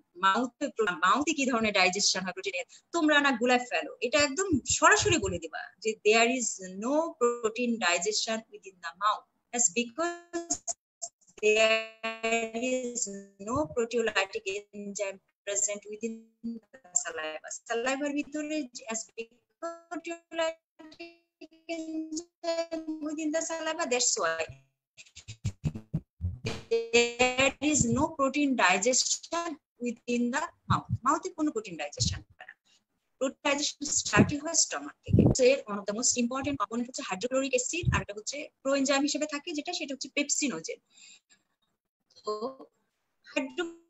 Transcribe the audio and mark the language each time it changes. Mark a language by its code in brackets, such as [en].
[bn] মাউথে কি ধরনের ডাইজেশন হয় প্রোটিনের, তোমরা না গুলায় ফেলো, এটা একদম সরাসরি বলে দিবা যে [en] There is no protein digestion within the mouth, that's because there is no proteolytic enzyme present within the saliva. Saliva ভিতরে as proteolytic enzyme within the saliva, that's why there is no protein digestion within the mouth. [bn] Mouth এ কোনো protein digestion হয় না। protein digestion start হয় stomach থেকে। এর [en] one of the most important component [bn] হচ্ছে hydrochloric acid, আর এটা হচ্ছে প্রোএনজাইম হিসেবে থাকে যেটা, সেটা হচ্ছে পেপসিনোজেন। তো হাইড্রো